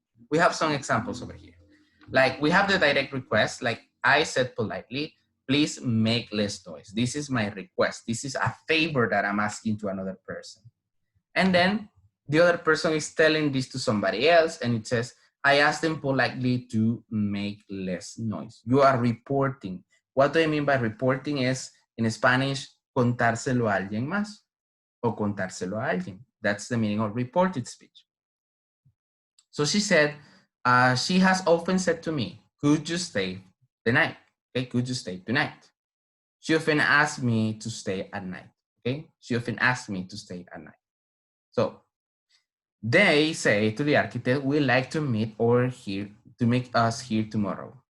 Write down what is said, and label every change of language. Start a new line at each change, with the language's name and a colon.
English: We have some examples over here. Like, we have the direct request, like I said politely, please make less noise. This is my request. This is a favor that I'm asking to another person. And then the other person is telling this to somebody else, and it says, I asked them politely to make less noise. You are reporting. What do I mean by reporting? Is, in Spanish,
Spanish: contárselo a alguien más o contárselo a alguien.
English: That's the meaning of reported speech. So she said, she has often said to me, could you stay the night? Okay, could you stay tonight? She often asked me to stay at night. Okay, she often asked me to stay at night. So they say to the architect, we'd like to meet over here, to meet us here tomorrow.